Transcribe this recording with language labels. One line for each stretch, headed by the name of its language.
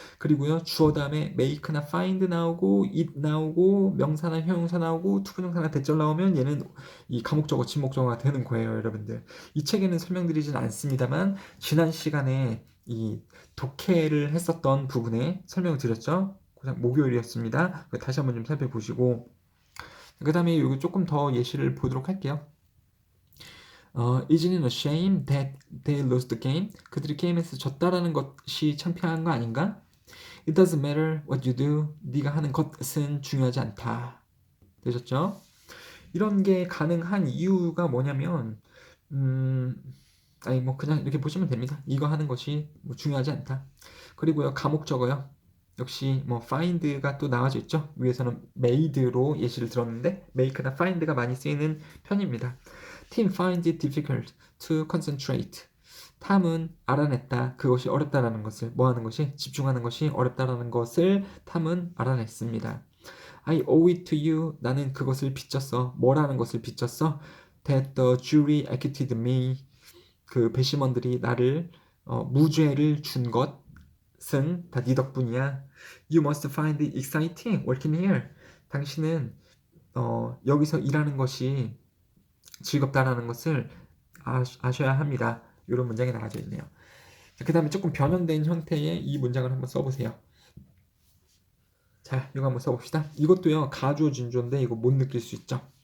Korean: 그리고요 주어 다음에 make나 find 나오고 it 나오고 명사나 형용사 나오고 투부정사나 대절 나오면 얘는 이 가목적어, 진목적어가 되는 거예요, 여러분들. 이 책에는 설명드리진 않습니다만 지난 시간에 이 독해를 했었던 부분에 설명을 드렸죠. 목요일이었습니다. 다시 한번 좀 살펴보시고 그 다음에 여기 조금 더 예시를 보도록 할게요.
English: Isn't it a shame that they lost the game?
Korean: 그들이 게임에서 졌다라는 것이 창피한 거 아닌가?
English: It doesn't matter what you do.
Korean: 네가 하는 것은 중요하지 않다. 되셨죠? 이런 게 가능한 이유가 뭐냐면 아니 뭐 그냥 이렇게 보시면 됩니다. 이거 하는 것이 뭐 중요하지 않다. 그리고요 가목적어요. 역시 뭐 find가 또 나와져 있죠. 위에서는 made로 예시를 들었는데 make나 find가 많이 쓰이는 편입니다.
English: Tim finds it difficult to concentrate.
Korean: 탐은 알아냈다. 그것이 어렵다라는 것을 뭐 하는 것이 집중하는 것이 어렵다라는 것을 탐은 알아냈습니다.
English: I owe it to you.
Korean: 나는 그것을 빚졌어. 뭐라는 것을 빚졌어?
English: That the jury acquitted me.
Korean: 그 배심원들이 나를 무죄를 준 것은 다 네 덕분이야.
English: You must find it exciting working here.
Korean: 당신은 여기서 일하는 것이 즐겁다라는 것을 아셔야 합니다. 이런 문장이 나와져 있네요. 그 다음에 조금 변형된 형태의 이 문장을 한번 써보세요. 자, 이거 한번 써봅시다. 이것도요 가주어 진주어인데 이거 못 느낄 수 있죠.